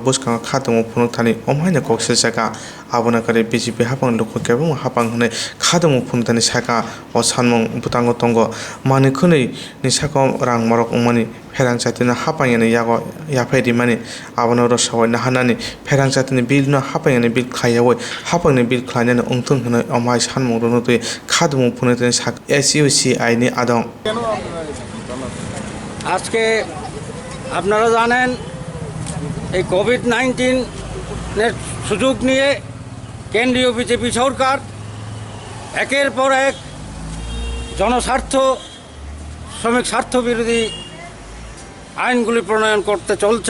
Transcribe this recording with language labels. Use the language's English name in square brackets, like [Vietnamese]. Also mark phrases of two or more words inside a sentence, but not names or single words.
[Kok Borok] बुसकां खादमु फुनुथानि अमहायनो कक्सिल साका आबनाकारि BJP हापां लुखु केबुं हापां हने खादमु फुनुथानि साका अ सानमं बुतांगो तंगो मानिखुनै नि साका रां मरक उमानि फेरांचातिनो हापांयानि यागो याफायदि मानि आबनो रसावै नाहानानि फेरांचातिनि बिलनो हापांयानि बिल खायावै हापांनि बिल खायनानि उंथुं हनै अमाय सानमं रुनुतै खादमु फुनुथानि साका SUCI नि आदं [Bangla] আজকে আপনারা জানেন এই কোভিড-19 এর সুযোগ নিয়ে কেন্দ্রীয় বিজেপি সরকার একের পর এক জনস্বার্থ শ্রমিক স্বার্থ বিরোধী আইনগুলি প্রণয়ন করতে চলছে।